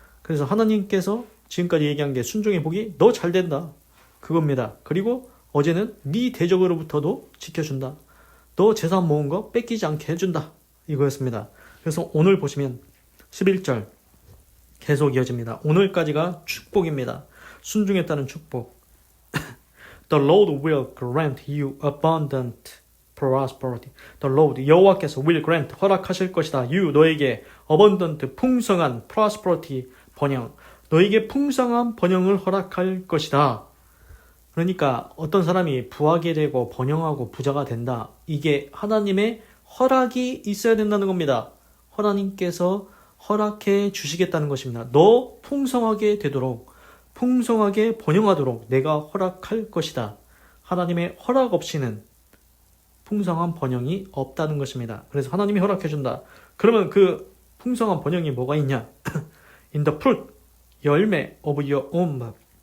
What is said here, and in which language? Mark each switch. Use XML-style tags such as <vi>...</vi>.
<ko>그래서 하나님께서 지금까지 얘기한 게 순종의 복이 너 잘 된다. 그겁니다. 그리고 어제는 네 대적으로부터도 지켜준다. 너 재산 모은 거 뺏기지 않게 해준다. 이거였습니다. 그래서 오늘 보시면 11절 계속 이어집니다. 오늘까지가 축복입니다. 순종했다는 축복.</ko> <en>The Lord will grant you abundant prosperity. The Lord,</en> <ko>여호와께서</ko> <en>will grant,</en> <ko>허락하실 것이다. You, 너에게 abundant, 풍성한 prosperity, 번영. 너에게 풍성한 번영을 허락할 것이다. 그러니까 어떤 사람이 부하게 되고 번영하고 부자가 된다. 이게 하나님의 허락이 있어야 된다는 겁니다. 하나님께서 허락해 주시겠다는 것입니다. 너 풍성하게 되도록, 풍성하게 번영하도록 내가 허락할 것이다. 하나님의 허락 없이는 풍성한 번영이 없다는 것입니다. 그래서 하나님이 허락해준다. 그러면 그 풍성한 번영이 뭐가 있냐?</ko> <en>In the fruit, 열매 of your own body.</en>